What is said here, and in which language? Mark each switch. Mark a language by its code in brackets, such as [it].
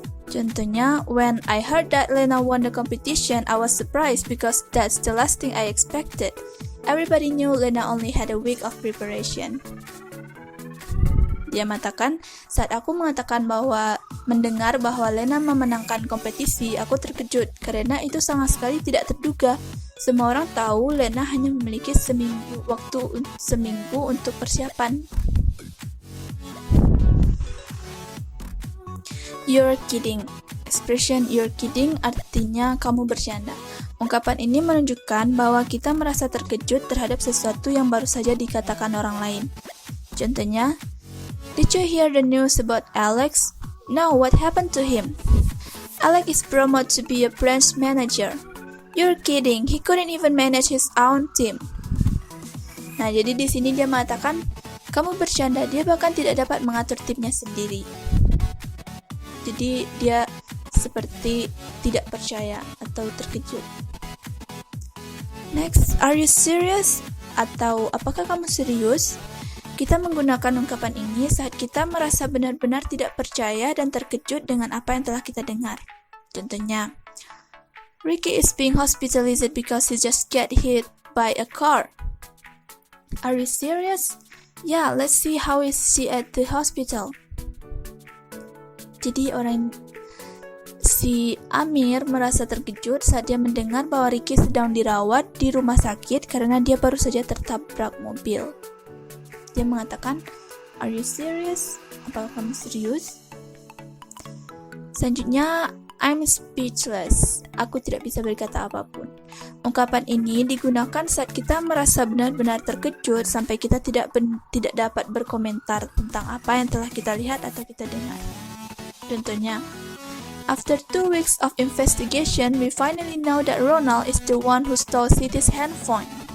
[id] Contohnya, [en] when I heard that Lena won the competition, I was surprised because that's the last thing I expected. Everybody knew Lena only had a week of preparation. [id] Dia mengatakan, saat aku mendengar bahwa Lena memenangkan kompetisi, aku terkejut karena itu sama sekali tidak terduga. Semua orang tahu Lena hanya memiliki seminggu untuk persiapan. [en] You're kidding. Expression you're kidding [id] artinya kamu bercanda. Ungkapan ini menunjukkan bahwa kita merasa terkejut terhadap sesuatu yang baru saja dikatakan orang lain. Contohnya, [en] did you hear the news about Alex? No, what happened to him? Alex is promoted to be a branch manager. You're kidding. He couldn't even manage his own team. [id] Nah, jadi di sini dia mengatakan, kamu bercanda, dia bahkan tidak dapat mengatur timnya sendiri. Jadi dia seperti tidak percaya atau terkejut. [en] Next, are you serious? [id] Atau apakah kamu serius? Kita menggunakan ungkapan ini saat kita merasa benar-benar tidak percaya dan terkejut dengan apa yang telah kita dengar. Contohnya, [en] Ricky is being hospitalized because he just got hit by a car. Are you serious? Yeah, let's see how is she at the hospital. [id] Jadi si Amir merasa terkejut saat dia mendengar bahwa Ricky sedang dirawat di rumah sakit karena dia baru saja tertabrak mobil. Dia mengatakan, [en] are you serious? [id] Apakah kamu serius? Selanjutnya, [en] I'm speechless. [id] Aku tidak bisa berkata apapun. Ungkapan ini digunakan saat kita merasa benar-benar terkejut sampai kita tidak dapat berkomentar tentang apa yang telah kita lihat atau kita dengar. Contohnya, [en] after 2 weeks of investigation, we finally know that Ronald is the one who stole Siti's handphone.